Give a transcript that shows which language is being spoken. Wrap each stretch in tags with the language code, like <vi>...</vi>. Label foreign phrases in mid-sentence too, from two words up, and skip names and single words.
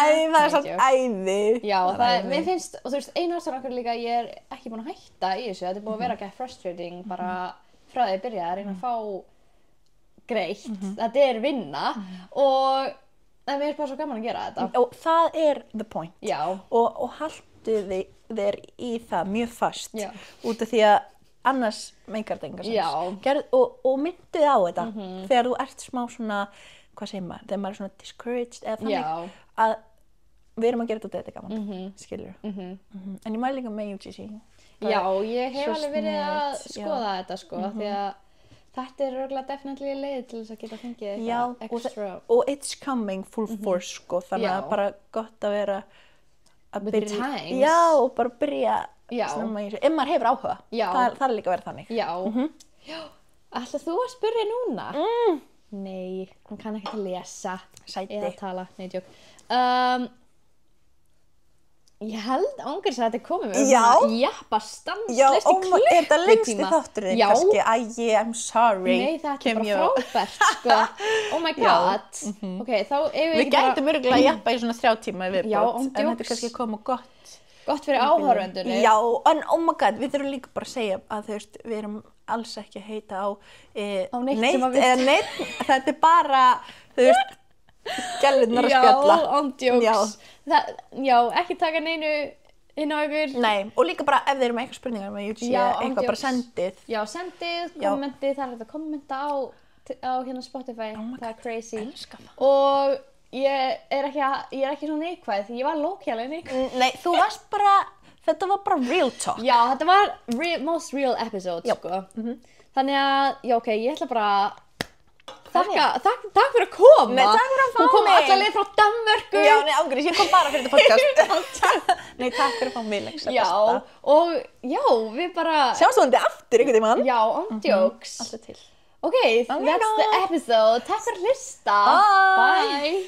<is>Það er samt æði. Já, mér finnst, og þú veist, einu ástæðan okkur líka, ég er ekki búin að hætta í þessu, þetta er búin að vera ekki frustrating, bara frá því að byrja að reyna að fá greitt, þetta er vinna og mér er bara svo gaman að gera þetta. Og það er</is> <en>the point.</en> <is>Já. Og haltu þér í það mjög fast, út af því að annars meikar þetta engan sens. Og myndu þig á þetta þegar þú ert smá svona, hvað segir maður, þegar maður er svona discouraged eða þannig að við erum að gera þetta gaman, skilur. En ég mæli líka með UGC. Já, ég hef alveg verið að skoða þetta sko, því að þetta er örugglega definitely leið til þess að geta fengið eitthvað extra. Og</is> <en>it's coming full force</en> <is>sko, þannig að bara gott að vera að byrja. Já, og bara byrja snemma í þessu, ef maður hefur áhuga. Það er líka að vera þannig. Já. Ætlar þú að spyrja núna? Nei, hann kann ekki að lesa eða tala, nei, djók. Ég held ángurs að þetta er komið með jappa stanslist í klukkutíma. Er þetta lengsti þátturinn kannski?</is> <en>I'm sorry.</en> <is>Nei, þetta er bara frábært, sko.</is> <en>Oh my god.</en> <is>Ok, þá við gætum örugglega jappa í svona 3 tíma í viðbót, en þetta er kannski komið gott fyrir áhorfendurinn. Já, en</is> <en>oh my god,</en> <is>við þurfum líka bara að segja að þú veist, við erum alls ekki að heita á neitt, þetta er bara, þú veist, gælurnar að spjalla. Já, ándjóks. Já, ekki taka neinu inn á ykkur. Nei, og líka bara ef þeir eru með eitthvað spurningar með UGC, eitthvað bara sendið. Já, sendið, kommentið, það er hægt að kommenta á hérna Spotify, það er crazy. Elskar það. Og ég er ekki svona neikvæð, ég var lókjælega neikvæð. Nei, þú varst bara, þetta var bara</is> <en>real talk.</en> <is>Já, þetta var</is> <en>most real episode,</en> <is>sko. Þannig að, já, ok, ég ætla bara takk fyrir að koma. Nei, takk fyrir að fá mig. Hún kom alla leið frá Danmörku. Já, nei, ángurins, ég kom bara fyrir þetta podcast. Nei, takk fyrir að fá mig, Lexa. Já, og já, við bara sjáumst vonandi aftur einhvern tímann. Já, ándjóks. Alltaf til.</is> <en>Ok, that's the episode.</en> <is>Takk fyrir að hlusta. Bye.</is>